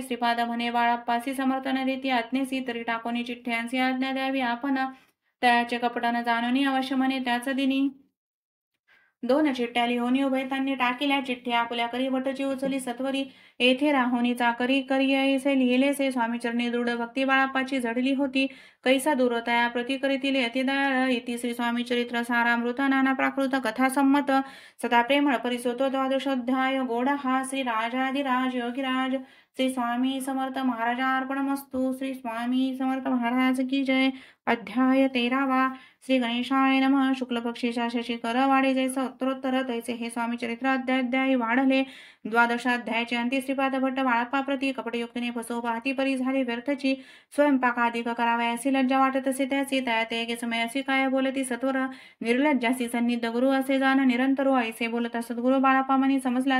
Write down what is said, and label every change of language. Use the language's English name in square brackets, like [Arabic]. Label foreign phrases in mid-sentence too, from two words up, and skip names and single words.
[Marathi] श्रीपाद म्हणे बाळप्पासी समर्थन देती आज्ञेसी. तरी टाकोनी चिठ्ठ्यांची आज्ञा द्यावी आपण. त्याचे कपटानं जाणून अवश्य म्हणे त्याच दिनी. दोन चिठ्ठ्या लिहून उभयतांनी टाकिल्या. चिठ्ठी आपल्या करी भटची उचली सत्वरी. येथे राहुनी चाकरी करी ऐसे लिहिलेसे. स्वामीचरणी दृढ भक्ती बाळप्पाची जडली होती. कैसा दूरतया प्रति करीतील यतिदयाळ. इति श्री स्वामी चरित्र सारामृत नाना प्राकृत कथा संमत. सदा प्रेमळ परिसोतो द्वादशोध्याय. गोड हा श्री राजाधिराज योगीराज श्री स्वामी समर्थ महाराजार्पणमस्तु. श्री स्वामी समर्थ महाराज की जय. अध्याय 13वा. [Sanskrit] श्री गणेशाय नमः. [Marathi] शुक्ल पक्षीच्या शशिकर वाढे जैसे उत्तरोत्तर तैसे हे स्वामी चरित्र अध्याय वाढले. द्वादशाध्यायाचे अंती श्रीपाद भट्ट बाळप्पा प्रति कपटयुक्तीने फसव पाहती परी झाली व्यर्थची. स्वयंपाकाधिक करावयासी लज्जा वाटत असे त्याची. त्यात एके समय अशी काय बोलती सत्वर. निर्लज्जासी सन्निध गुरु असे जाण निरंतर. ऐसे बोलता सद्गुरु बाळप्पा मनी समजला.